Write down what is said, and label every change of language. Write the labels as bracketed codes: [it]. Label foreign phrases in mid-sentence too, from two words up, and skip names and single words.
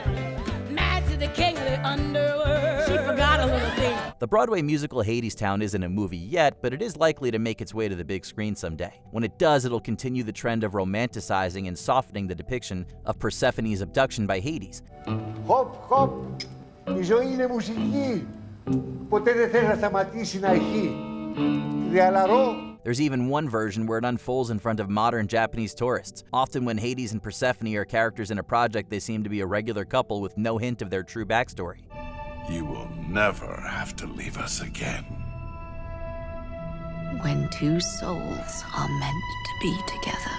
[en] Mad to the king of the underworld. The Broadway musical Hadestown isn't a movie yet, but it is likely to make its way to the big screen someday. When it does, it'll continue the trend of romanticizing and softening the depiction of Persephone's abduction by Hades. Hop, hop, [el] η ζωή είναι μουσική. Ποτέ δεν θέλει να σταματήσει να ηχεί. Διαλαρώ. [en] There's even one version where it unfolds in front of modern Japanese tourists. Often when Hades and Persephone are characters in a project, they seem to be a regular couple with no hint of their true backstory. You will never have to leave us again. When two souls are meant to be together.